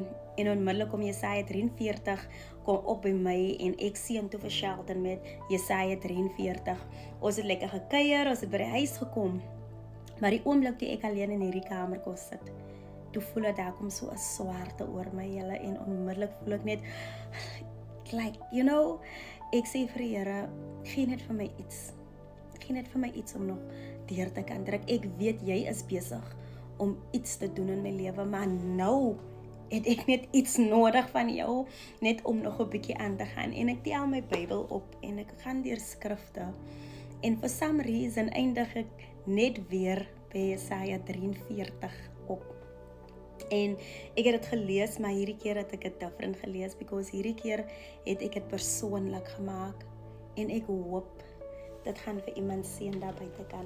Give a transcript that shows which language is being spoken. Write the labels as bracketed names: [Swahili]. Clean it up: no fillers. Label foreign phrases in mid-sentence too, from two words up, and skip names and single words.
[Afrikaans] En onmiddellik kom Jesaja 43 kom op by my en ek seën toe vir Sheldon met Jesaja 43. Ons het lekker gekuier, ons het by die huis gekom. Maar die oomblik toe ek alleen in hierdie kamer kon sit, toe voel ek daar kom so 'n swaarte oor my hele en onmiddellik voel ek net [English] like, you know, [Afrikaans] ek sê vir die Here, gee net vir my iets. Gee net vir my iets om nog deur te kan druk. Ek weet jy is besig om iets te doen in my lewe, maar nou het ek net iets nodig van jou, net om nog 'n bietjie aan te gaan. En ek tel my Bybel op en ek gaan deur skrifte. En [English] for some reason [Afrikaans] eindig ek net weer by Jesaja 43 op. En ek het dit gelees, maar hierdie keer het ek dit different gelees, because hierdie keer het ek dit persoonlik gemaak. En ek hoop, dit gaan vir iemand seën daar buitekant.